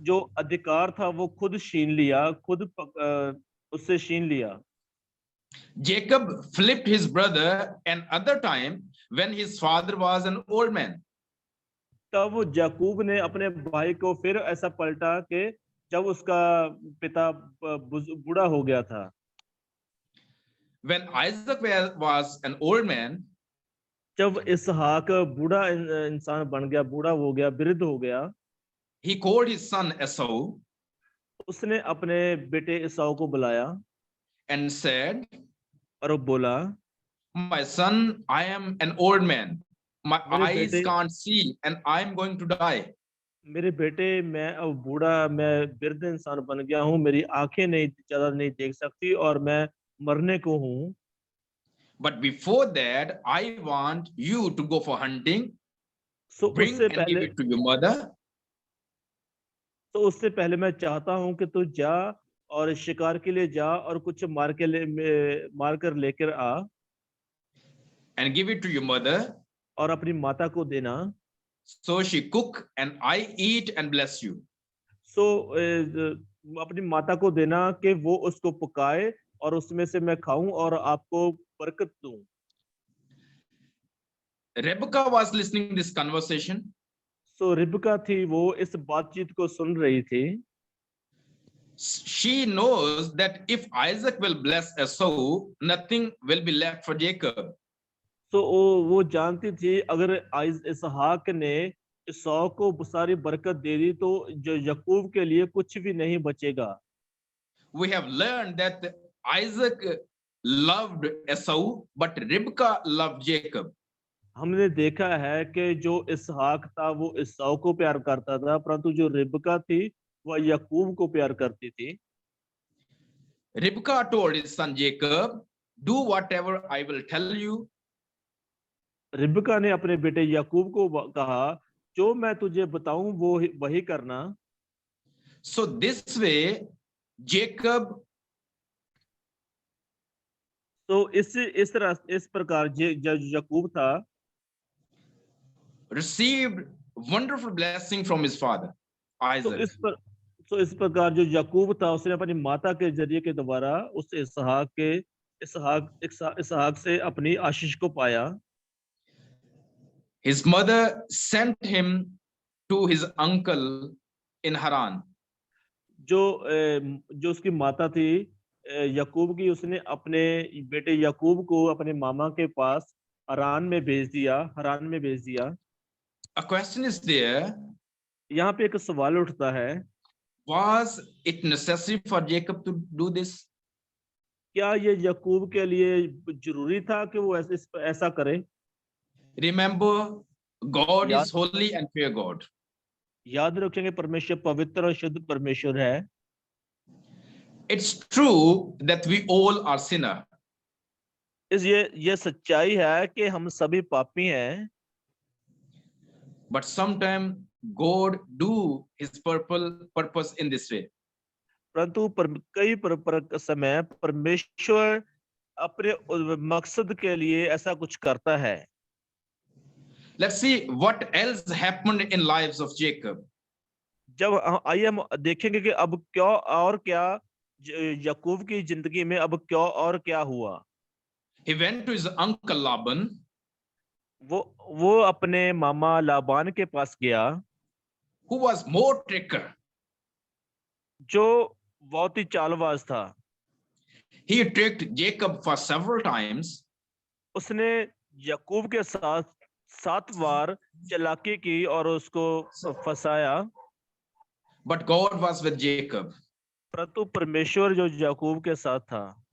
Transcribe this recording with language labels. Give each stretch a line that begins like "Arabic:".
Hindi: जो अधिकार था वो खुद छीन लिया, खुद उससे छीन लिया।
English: Jacob flipped his brother another time when his father was an old man.
Hindi: तब याकूब ने अपने भाई को फिर ऐसा पलटा कि जब उसका पिता बूढ़ा हो गया था।
English: When Isaac was an old man,
Hindi: जब इसहाक बूढ़ा इंसान बन गया, बूढ़ा हो गया, वृद्ध हो गया,
English: he called his son Esau
Hindi: उसने अपने बेटे एसाव को बुलाया
English: and said,
Hindi: और वो बोला,
English: my son, I am an old man. My
Hindi: मेरे
English: eyes
Hindi: बेटे
English: can't see and I'm going to die.
Hindi: मेरे बेटे मैं अब बूढ़ा, मैं वृद्ध इंसान बन गया हूँ, मेरी आंखें नहीं ज्यादा नहीं देख सकती और मैं मरने को हूँ।
English: But before that, I want you to go for hunting,
Hindi: so
English: bring and give it to your mother.
Hindi: तो उससे पहले मैं चाहता हूँ कि तू जा और शिकार के लिए जा और कुछ मार कर लेकर आ
English: And give it to your mother.
Hindi: और अपनी माता को देना।
English: So she cook and I eat and bless you.
Hindi: सो अपनी माता को देना कि वो उसको पकाए और उसमें से मैं खाऊं और आपको बरकत दूं।
English: Rebecca was listening this conversation.
Hindi: सो रिबका थी, वो इस बातचीत को सुन रही थी।
English: She knows that if Isaac will bless Esau, nothing will be left for Jacob.
Hindi: तो वो जानती थी अगर इसहाक ने इसौ को सारी बरकत दे दी तो जो यकूब के लिए कुछ भी नहीं बचेगा।
English: We have learned that Isaac loved Esau, but Rebecca loved Jacob.
Hindi: हमने देखा है कि जो इसहाक था वो इसौ को प्यार करता था, परंतु जो रिबका थी वह यकूब को प्यार करती थी।
English: Rebecca told his son Jacob, do whatever I will tell you.
Hindi: रिबका ने अपने बेटे यकूब को कहा, जो मैं तुझे बताऊं वो वही करना।
English: So this way Jacob,
Hindi: तो इस प्रकार जो यकूब था
English: received wonderful blessing from his father Isaac.
Hindi: तो इस प्रकार जो यकूब था उसने अपनी माता के जरिए के द्वारा उस इसहाक से अपनी आशीष को पाया।
English: His mother sent him to his uncle in Haran.
Hindi: जो उसकी माता थी यकूब की, उसने अपने बेटे यकूब को अपने मामा के पास हरान में भेज दिया।
English: A question is there.
Hindi: यहाँ पे एक सवाल उठता है,
English: Was it necessary for Jacob to do this?
Hindi: क्या ये याकूब के लिए जरूरी था कि वो ऐसा करे?
English: Remember, God
Hindi: याद
English: is holy and fear God.
Hindi: याद रखेंगे परमेश्वर पवित्र और शुद्ध परमेश्वर है।
English: It's true that we all are sinner.
Hindi: ये सच्चाई है कि हम सभी पापी हैं,
English: But sometimes God do his purpose in this way.
Hindi: परंतु कई समय परमेश्वर अपने मकसद के लिए ऐसा कुछ करता है।
English: Let's see what else happened in lives of Jacob.
Hindi: जब आइए हम देखेंगे कि अब क्या याकूब की जिंदगी में अब क्या हुआ।
English: He went to his uncle Laban,
Hindi: वो अपने मामा लाबान के पास गया,
English: who was more tricker.
Hindi: जो बहुत ही चालबाज था।
English: He tricked Jacob for several times,
Hindi: उसने याकूब के साथ 7 बार चालाकी की और उसको फंसाया,
English: but God was with Jacob.
Hindi: परंतु परमेश्वर जो याकूब के साथ था।